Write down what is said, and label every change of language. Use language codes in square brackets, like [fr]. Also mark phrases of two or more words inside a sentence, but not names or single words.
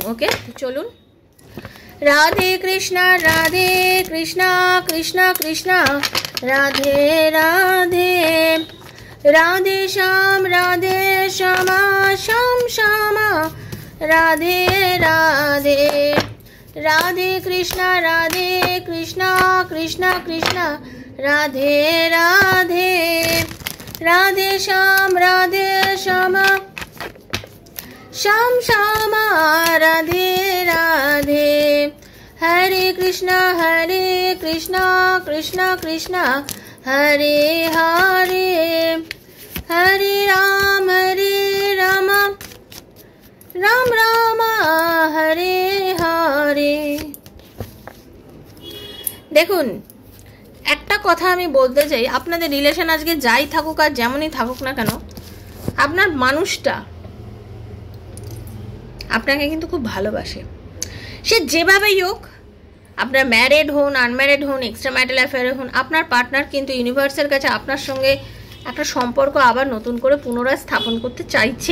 [bn] ওকে, চলুন। রাধে কৃষ্ণা কৃষ্ণ কৃষ্ণ রাধে রাধে, রাধে শ্যাম শ্যাম শ্যামা, রাধে রাধে, রাধে কৃষ্ণ কৃষ্ণ কৃষ্ণ রাধে রাধে, রাধে শ্যাম শ্যাম শ্যামা, রাধে রাধে, हरे कृष्णा कृष्णा कृष्णा हरे हरे, हरे राम राम राम हरे हरे। দেখুন, একটা কথা আমি বলতে চাই, আপনাদের রিলেশন আজকে যাই থাকুক আর যেমনই থাকুক না কেন, আপনার মানুষটা আপনাকে কিন্তু খুব ভালোবাসে। সে যেভাবেই হোক, আপনার ম্যারিড হন, আনম্যারিড হন, [en] extra marital affair [bn] হন, আপনার পার্টনার কিন্তু ইউনিভার্সের কাছে আপনার সঙ্গে একটা সম্পর্ক আবার নতুন করে পুনরায় স্থাপন করতে চাইছে।